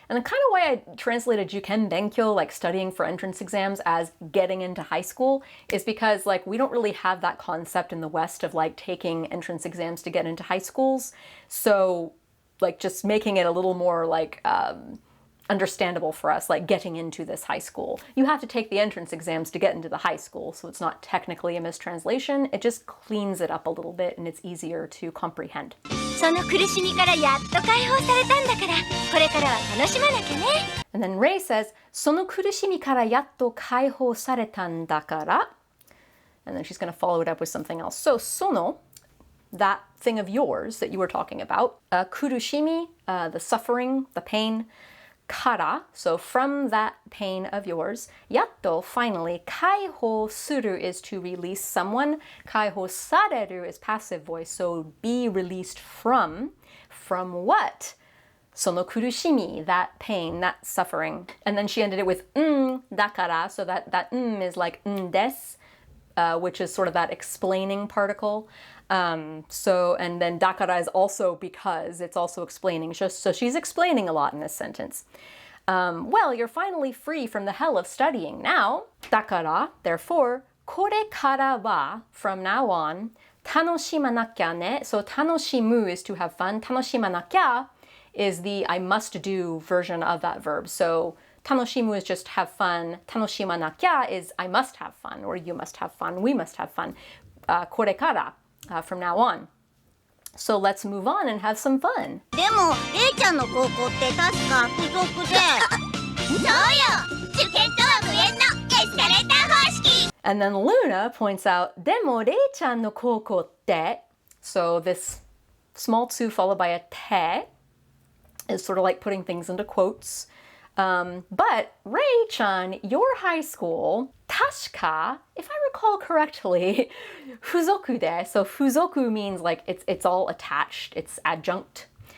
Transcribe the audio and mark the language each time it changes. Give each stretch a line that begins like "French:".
English: And the kind of way I translated Juken Benkyo, like studying for entrance exams, as getting into high school is because like we don't really have that concept in the West of like taking entrance exams to get into high schools. So like just making it a little more like understandable for us, like getting into this high school. You have to take the entrance exams to get into the high school, so it's not technically a mistranslation. It just cleans it up a little bit and it's easier to comprehend.
Japanese: その苦しみからやっと解放されたんだから、これからは楽しまなきゃね。
English: And then Rei says,
Japanese: その苦しみからやっと解放されたんだから.
English: And then she's going to follow it up with something else. So, sono, that thing of yours that you were talking about. Kurushimi, the suffering, the pain. Kara, so from that pain of yours. Yatto, finally. Kaiho suru is to release someone. Kaiho sareru is passive voice, so be released from. From what? Sono kurushimi, that pain, that suffering. And then she ended it with dakara, so that is like des, which is sort of that explaining particle. And then dakara is also because, it's also explaining. So she's explaining a lot in this sentence. Well, you're finally free from the hell of studying now.
Japanese: だから、
English: therefore,
Japanese: これからは
English: from now on,
Japanese: 楽しまなきゃね.
English: So 楽しむ is to have fun. 楽しまなきゃ is the I must do version of that verb. So 楽しむ is just have fun. 楽しまなきゃ is I must have fun, or you must have fun, we must have fun.
Japanese: これから
English: from now on. So let's move on and have some fun.
Japanese: でも、レイちゃんの高校って確か付属で。そうよ、受験とは無縁のエスカレーター方式。
English: And then Luna points out,
Japanese: でもレイちゃんの高校って
English: so this small tsu followed by a te is sort of like putting things into quotes. But Rei-chan, your high school,
Japanese: 確か,
English: if I recall correctly,
Japanese: 付属で,
English: so 付属 means like it's all attached, it's adjunct.